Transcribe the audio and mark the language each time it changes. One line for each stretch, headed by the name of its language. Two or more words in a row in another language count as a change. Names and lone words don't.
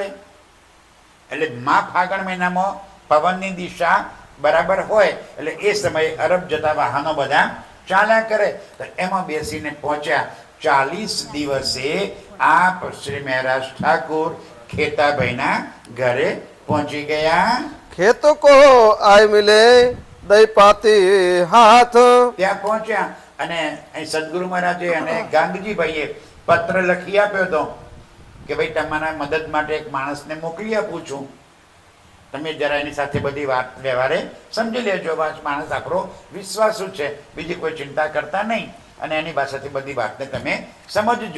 Gujarati: એટલે મા ફાગણ મહિનામાં પવનની દિશા બરાબર હોય એટલે એ સમયે અરબ જતા વાહનો બધા ચાલ્યા કરે. તો એમાં બેસીને પહોંચ્યા. 40 દિવસે આપ શ્રી મહારાજ ઠાकुर ખેતાભાઈના ઘરે પહોંચી ગયા.
Hindi: खेतों को आय मिले दई पाती हाथ,
Gujarati: ત્યાં પહોંચ્યા અને અહીં સદગુરુ મહારાજે અને ગાંગજીભાઈએ પત્ર લખી આપ્યો હતો કે ભાઈ તમારા મદદ માટે એક માણસને મોકલી આપું છું, તમે જરા એની સાથે બધી વાત વ્યવહારે સમજી લેજો. માણસ આપણો વિશ્વાસુ છે, બીજી કોઈ ચિંતા કરતા નહીં, અને એની પાસેથી બધી વાતને તમે સમજજો.